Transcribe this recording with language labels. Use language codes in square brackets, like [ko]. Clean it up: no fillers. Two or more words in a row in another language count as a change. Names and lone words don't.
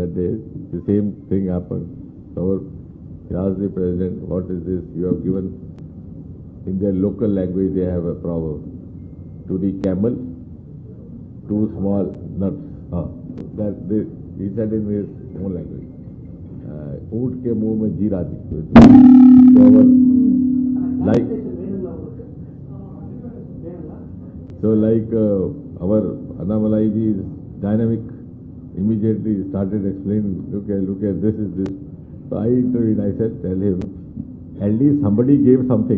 [en] The same thing happened. He asked the president, what is this? You have given, in their local language, they have a proverb. To the camel, two small nuts. He said in his own language. [hi] ऊंट के मुंह में जीरा दी. [en] So like our Annamalai ji is dynamic, immediately started explaining, look at this is this. So I intervened, I said, tell him, at least somebody gave something.